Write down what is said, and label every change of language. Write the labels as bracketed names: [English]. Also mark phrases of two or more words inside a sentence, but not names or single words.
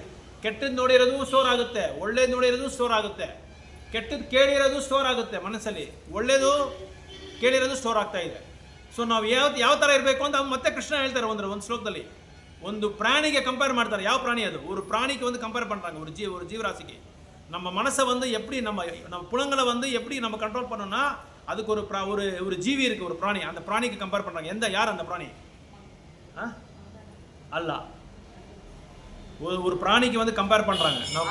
[Kannada] ಕೆಟ್ಟದ್ದು ನೋಡಿರೋದು ಸ್ಟೋರ್ ಆಗುತ್ತೆ, ಒಳ್ಳೇದು ನೋಡಿರೋದು ಸ್ಟೋರ್ ಆಗುತ್ತೆ, ಕೆಟ್ಟದ್ದು ಕೇಳಿರೋದು ಸ್ಟೋರ್ ಆಗುತ್ತೆ ಮನಸ್ಸಲ್ಲಿ, ಒಳ್ಳೇದು ಕೇಳಿರೋದು ಸ್ಟೋರ್ ಆಗ್ತಾ ಇದೆ. ಸೊ ನಾವು ಯಾವ ಥರ ಇರಬೇಕು ಅಂತ ಮತ್ತೆ ಕೃಷ್ಣ ಹೇಳ್ತಾರೆ ಒಂದು ಶ್ಲೋಕದಲ್ಲಿ. ಒಂದು ಪ್ರಾಣಿಗೆ ಕಂಪೇರ್ ಮಾಡ್ತಾರೆ. ಯಾವ ಪ್ರಾಣಿ ಅದು? ஒரு ಪ್ರಾಣಿಗೆ ಒಂದು ಕಂಪೇರ್ [Tamil] பண்ணுறாங்க, ஒரு ஜீவராசிக்கு. நம்ம மனசை வந்து எப்படி நம்ம புலங்களை வந்து எப்படி நம்ம கண்ட்ரோல் பண்ணோம்னா அதுக்கு ஒரு ஜீவி இருக்குது, ஒரு பிராணி. அந்த பிராணிக்கு கம்பேர் பண்ணுறாங்க. யார் அந்த பிராணி? அல்ல, ஒரு பிராணிக்கு வந்து கம்பேர் பண்ணுறாங்க.